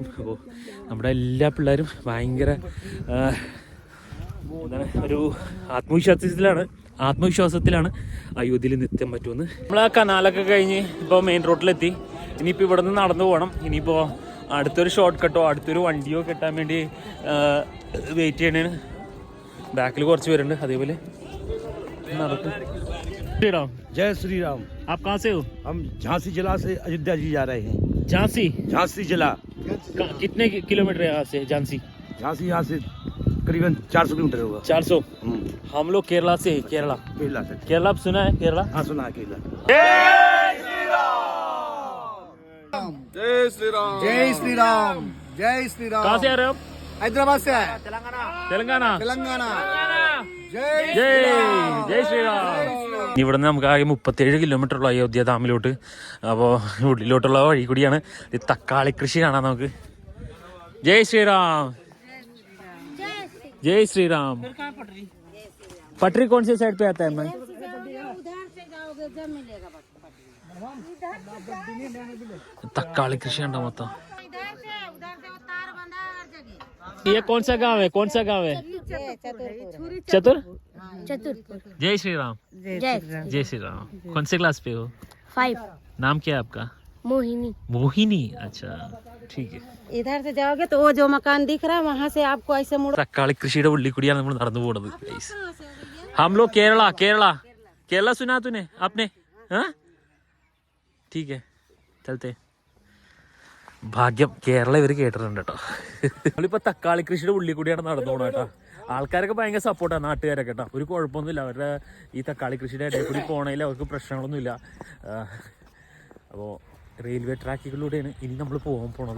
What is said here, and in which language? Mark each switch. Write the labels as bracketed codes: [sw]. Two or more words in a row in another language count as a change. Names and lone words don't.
[ml] അപ്പോൾ നമ്മുടെ എല്ലാ പിള്ളേരും ഭയങ്കര എന്താണ് ഒരു ആത്മവിശ്വാസത്തിലാണ് അയോധ്യയിൽ നിത്യം പറ്റുമെന്ന്. നമ്മൾ ആ കനാലൊക്കെ കഴിഞ്ഞ് ഇപ്പോൾ മെയിൻ റോഡിലെത്തി. ഇനിയിപ്പോൾ ഇവിടെ നിന്ന് നടന്നു പോകണം. ഇനിയിപ്പോൾ അടുത്തൊരു ഷോർട്ട് കട്ടോ അടുത്തൊരു വണ്ടിയോ കിട്ടാൻ വേണ്ടി വെയിറ്റ് ചെയ്യണേന്. ബാക്കിൽ കുറച്ച് പേരുണ്ട്. അതേപോലെ നടക്കും. [hi] श्रीराम, जय श्री राम। आप कहाँ से हो? हम झांसी जिला से अयोध्या जी जा रहे हैं। झांसी जिला कितने किलोमीटर है यहाँ से? झांसी यहाँ से करीबन 400 किलोमीटर होगा। 400। हम लोग केरला से है। केरला से। केरला आप सुना है? केरला हाँ सुना है केरला। जय श्री राम, जय श्री राम, जय श्री राम। कहाँ से आ रहे हो? हैदराबाद से है। तेलंगाना। जय श्री राम। [ml] ഇവിടെ നിന്ന് നമുക്ക് ആകെ 37 കിലോമീറ്റർ ഉള്ള അയോധ്യ ഡാമിലോട്ട്. അപ്പോൾ ഉള്ളിലോട്ടുള്ള വഴി കൂടിയാണ്. ഇത് തക്കാളി കൃഷി കാണാം നമുക്ക്. [hi] जय श्रीराम, जय श्री राम। पटरी कौन से साइड पे आता है? मैं [ml] തക്കാളി കൃഷി [hi] अंडा मत। ये कौन सा गांव है? चतुर। जय श्री राम। जय श्री राम। कौन से क्लास पे हो? 5। नाम क्या है आपका? मोहिनी। अच्छा ठीक है. इधर से जाओगे तो वो जो मकान दिख रहा है वहाँ से आपको ऐसे मुड़. [ml] തക്കാളി കൃഷിയുടെ ഉള്ളിൽ കൂടിയാണ് നമ്മൾ നടന്നു പോകുന്നത്. [hi] हम लोग केरला सुना तूने आपने? हाँ ठीक है चलते. [ml] ഭാഗ്യം കേരള ഇവർ കേട്ടിട്ടുണ്ട് കേട്ടോ. നമ്മളിപ്പോൾ തക്കാളി കൃഷിയുടെ ഉള്ളിൽ കൂടിയാണ് നടന്നു പോകണം കേട്ടോ. ആൾക്കാരൊക്കെ ഭയങ്കര സപ്പോർട്ടാണ്, നാട്ടുകാരൊക്കെ കേട്ടോ. ഒരു കുഴപ്പമൊന്നുമില്ല. അവരുടെ ഈ തക്കാളി കൃഷിയുടെ ഇടയിൽ കൂടി പോകണമെങ്കിൽ അവർക്ക് പ്രശ്നങ്ങളൊന്നുമില്ല. അപ്പോൾ റെയിൽവേ ട്രാക്കുകളിലൂടെയാണ് ഇനി നമ്മൾ പോകാൻ പോണത്.